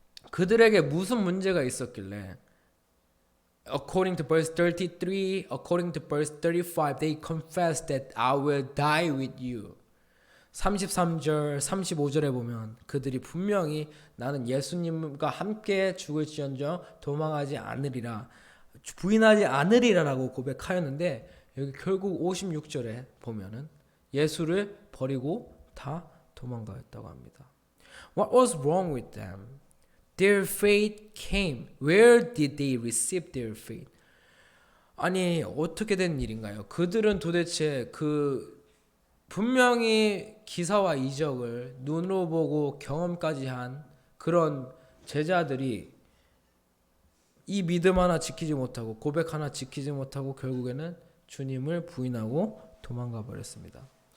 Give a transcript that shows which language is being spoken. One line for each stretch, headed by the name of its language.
Korean: 그들에게 무슨 문제가 있었길래?
English: According to verse 33, according to verse 35, they confessed that I will die with you.
Korean: 33절, 35절에 보면 그들이 분명히 나는 예수님과 함께 죽을지언정 도망하지 않으리라, 부인하지 않으리라라고 고백하였는데 여기 결국 56절에 보면은 예수를 버리고 다 도망가였다고 합니다.
English: What was wrong with them? Their faith came. Where did they receive their faith?
Korean: 아니 어떻게 된 일인가요? 그들은 도대체 분명히 기사와 이적을 눈으로 보고 경험까지 한 그런 제자들이 이 믿음 하나 지키지 못하고 고백 하나 지키지 못하고 결국에는 주님을 부인하고 도망가 버렸습니다.